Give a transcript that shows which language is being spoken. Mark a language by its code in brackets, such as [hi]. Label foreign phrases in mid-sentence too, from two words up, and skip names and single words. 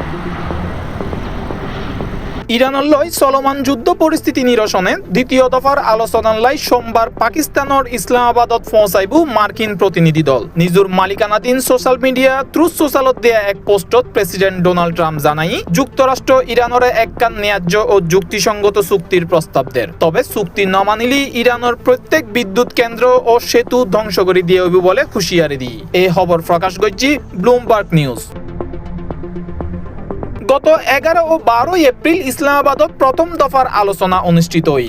[as] ইরানলৈ চলমান যুদ্ধ পৰিস্থিতি নিৰসনে দ্বিতীয় দফাৰ আলোচনালৈ সোমবাৰ পাকিস্তানৰ ইছলামাবাদত পৌঁছাইব মাৰ্কিন প্ৰতিনিধি দল। নিজৰ মালিকানাধীন ছ'চিয়েল মিডিয়া ট্ৰুথ ছ'চিয়েলত দিয়া এক পোষ্টত প্ৰেছিডেণ্ট ডোনাল্ড ট্ৰাম্প জানাই যুক্তৰাষ্ট্ৰ ইৰানৰে একখান ন্যায্য ও যুক্তিসংগত চুক্তিৰ প্ৰস্তাৱ দেয়। [bn] তবে চুক্তি নমানিলে ইরানের প্রত্যেক বিদ্যুৎ কেন্দ্র ও সেতু ধ্বংস করে দিয়ে হইব বলে হুঁশিয়ারি দিয়ে এই খবর প্রকাশ করছে ব্লুমবার্গ নিউজ। গত 11 ও 12 এপ্রিল ইসলামাবাদত প্রথম দফার আলোচনা অনুষ্ঠিত হইল।